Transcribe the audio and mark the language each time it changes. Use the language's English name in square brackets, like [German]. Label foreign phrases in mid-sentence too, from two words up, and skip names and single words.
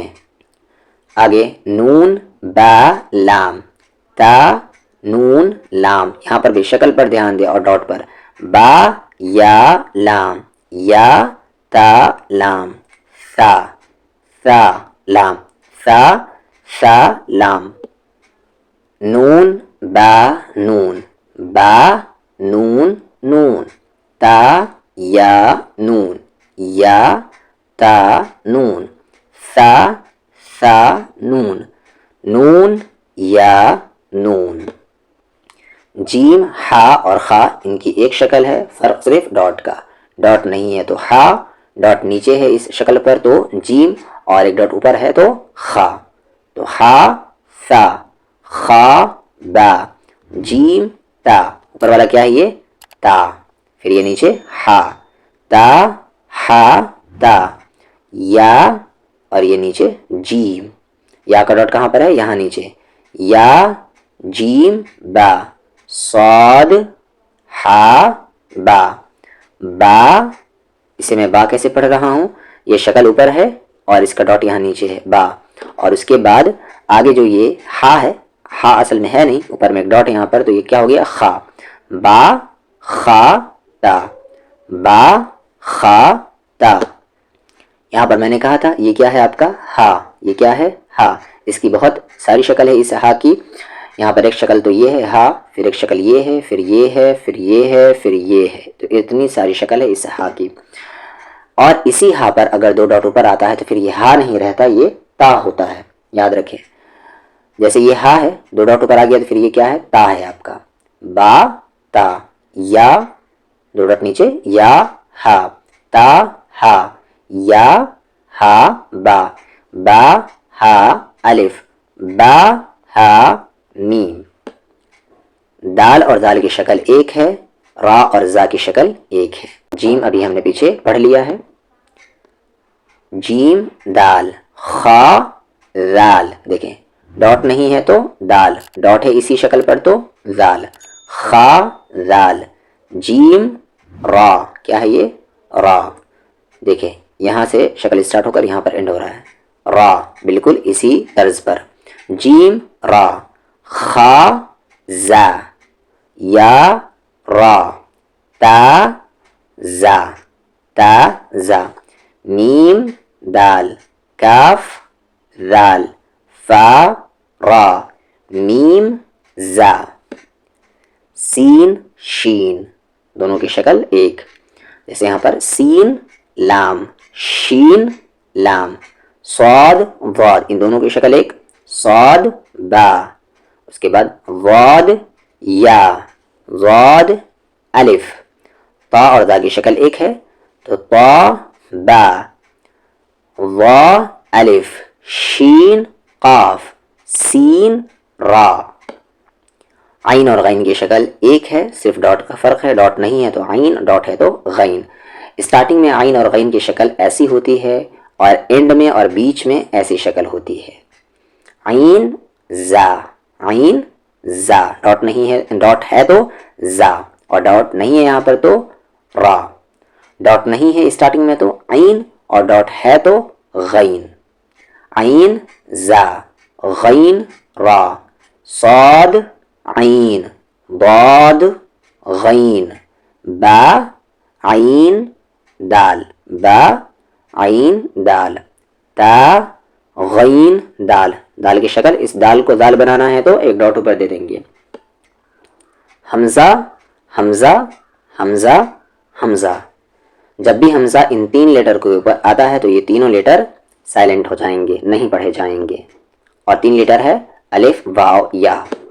[Urdu] آگے نون با لام، تا نون لام. یہاں پر بھی شکل پر دھیان دے اور ڈاٹ پر. با یا لام، یا تا لام، سا لام، سا لام. نون با نون، با نون نون، تا یا نون، یا تا نون، سا نون، نون یا نون. جیم، ہا اور خا ان کی ایک شکل ہے، فرق صرف ڈاٹ کا. ڈاٹ نہیں ہے تو ہا، ڈاٹ نیچے ہے اس شکل پر تو جیم، اور 1 ڈاٹ اوپر ہے تو خا. تو ہا سا، خا با، جیم تا. اوپر والا کیا ہے؟ یہ تا. پھر یہ نیچے ہا. تا ہا تا. یا، اور یہ نیچے جیم. یا کا ڈاٹ کہاں پر ہے؟ یہاں نیچے. یا جیم با، صاد ہا با. با، اسے میں با کیسے پڑھ رہا ہوں؟ یہ شکل اوپر ہے اور اس کا ڈاٹ یہاں نیچے ہے. با اور اس کے بعد آگے جو یہ ہا ہے، ہا اصل میں ہے نہیں، اوپر میں ایک ڈاٹ ہے یہاں پر، تو یہ کیا ہو گیا خا، با خا تا، با خا تا۔ یہاں پر میں نے کہا تھا یہ کیا ہے آپ کا ہا، یہ کیا ہے ہا، اس کی بہت ساری شکل ہے اس ہا کی۔ یہاں پر ایک شکل تو یہ ہے ہا، پھر ایک شکل یہ ہے، پھر یہ ہے، پھر یہ ہے، پھر یہ ہے، تو اتنی ساری شکل ہے اس ہا کی۔ اور اسی ہا پر اگر دو ڈاٹ اوپر آتا ہے تو پھر یہ ہا نہیں رہتا، یہ تا ہوتا ہے، یاد رکھیں۔ جیسے یہ ہا ہے، دو ڈاٹ اوپر آ گیا تو پھر یہ کیا ہے تا ہے آپ کا، با تا، یا دو ڈاٹ نیچے یا ہا، تا ہا، یا ہا با، با ہا الف، با ہا میم۔ دال اور دال کی شکل ایک ہے، را اور زا کی شکل ایک ہے۔ جیم ابھی ہم نے پیچھے پڑھ لیا ہے، جیم دال، خا دال، دیکھیں ڈاٹ نہیں ہے تو دال، ڈاٹ ہے اسی شکل پر تو دال، خا دال، جیم را، کیا ہے یہ را، دیکھیں یہاں سے شکل اسٹارٹ ہو کر یہاں پر اینڈ ہو رہا ہے، را بالکل اسی طرز پر، جیم را، خا زا، یا را، تا زا، تا زا، میم دال، کاف دال، فا را، میم زا، سین شین، دونوں کی شکل ایک، جیسے یہاں پر سین لام، شین لام، صاد ضاد، ان دونوں کی شکل ایک، صاد با، اس کے بعد ضاد یا، ضاد الف، تا اور دا کی شکل ایک ہے تو تا با، وا الف، شین قاف، سین را۔ عین اور غین کی شکل ایک ہے، صرف ڈاٹ کا فرق ہے، ڈاٹ نہیں ہے تو عین، ڈاٹ ہے تو غین۔ اسٹارٹنگ میں عین اور غین کی شکل ایسی ہوتی ہے اور اینڈ میں اور بیچ میں ایسی شکل ہوتی ہے، عین زا، عین زا، ڈاٹ نہیں ہے، ڈاٹ ہے تو زا، اور ڈاٹ نہیں ہے یہاں پر تو را، ڈاٹ نہیں ہے اسٹارٹنگ میں تو عین، اور ڈاٹ ہے تو غین، عین زا، غین را، صاد عین، ضاد غین، با عین دال، با عین دال، تا غین دال، دال کی شکل، اس دال کو دال بنانا ہے تو ایک ڈاٹ اوپر دے دیں گے، حمزہ حمزہ حمزہ حمزہ، جب بھی حمزہ ان تین لیٹر کے اوپر آتا ہے تو یہ تینوں لیٹر سائلنٹ ہو جائیں گے، نہیں پڑھے جائیں گے، اور تین لیٹر ہے الف واو یا۔